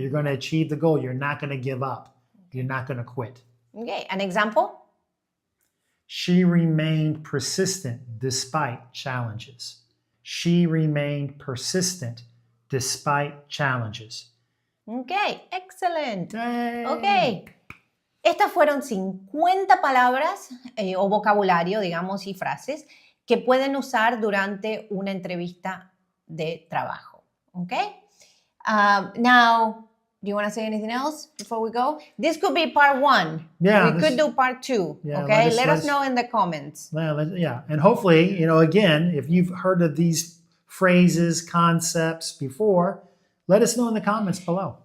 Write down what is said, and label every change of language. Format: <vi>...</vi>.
<en>You're going to achieve the goal. You're not going to give up. You're not going to quit. Okay, an example? She remained persistent despite challenges. She remained persistent despite challenges. Okay, excellent. Yay. Okay.</en> <es>Estas fueron 50 palabras o vocabulario, digamos, y frases que pueden usar durante una entrevista de trabajo.</es> <en>Okay? Now, do you want to say anything else before we go? This could be part 1. Yeah, We could do part 2. Yeah, okay? let Let us us know in the comments. Yeah. And hopefully, again, if you've heard of these phrases, concepts before, let us know in the comments below.</en>